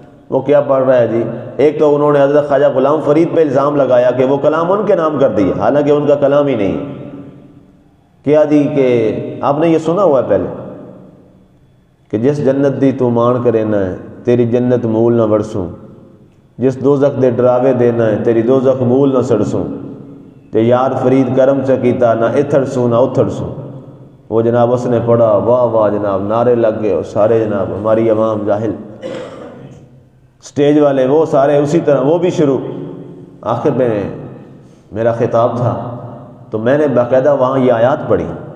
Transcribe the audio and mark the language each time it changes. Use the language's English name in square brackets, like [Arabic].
[Urdu] وہ کیا پڑھ رہا ہے جی؟ ایک تو انہوں نے حضرت خواجہ غلام فرید پہ الزام لگایا کہ وہ کلام ان کے نام کر دیا، حالانکہ ان کا کلام ہی نہیں۔ کیا جی کہ آپ نے یہ سنا ہوا ہے پہلے کہ [Punjabi] جس جنت دی تو مان کرے نہ ہے تیری جنت مول نہ ورسوں، جس دوزخ دے ڈراوے دینا ہے تیری دوزخ مول نہ سڑسوں تے یار فرید کرم چکیتا نہ اتھڑ سوں نہ اتھڑ سوں. [Urdu] وہ جناب اس نے پڑھا، واہ واہ جناب، نعرے لگ گئے اور سارے جناب ہماری عوام جاہل، سٹیج والے وہ سارے اسی طرح وہ بھی شروع. آخر میں میرا خطاب تھا تو میں نے باقاعدہ وہاں یہ آیات پڑھی.